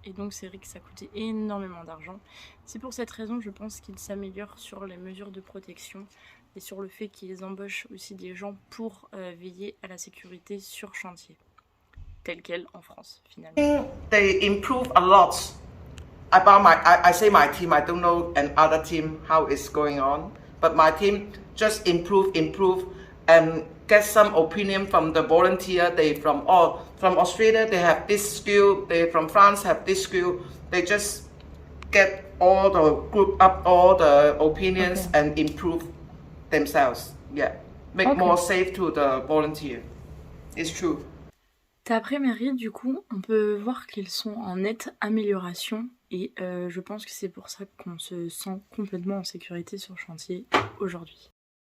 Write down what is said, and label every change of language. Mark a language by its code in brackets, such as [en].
[fr] Et donc c'est vrai que ça coûtait énormément d'argent. C'est pour cette raison, je pense qu'ils s'améliorent sur les mesures de protection et sur le fait qu'ils embauchent aussi des gens pour veiller à la sécurité sur chantier, tel quel en France finalement. [en] They improve a lot. I say my team, I don't know another team how it's going on, but my team just improve and get some opinion from the volunteer. They from Australia, they have this skill. They from France have this skill. They just get all the group up all the opinions and improve themselves. Yeah, make more safe to the volunteer. It's true. [fr] Cet après-midi, du coup, on peut voir qu'ils sont en nette amélioration et je pense que c'est pour ça qu'on se sent complètement en sécurité sur le chantier aujourd'hui.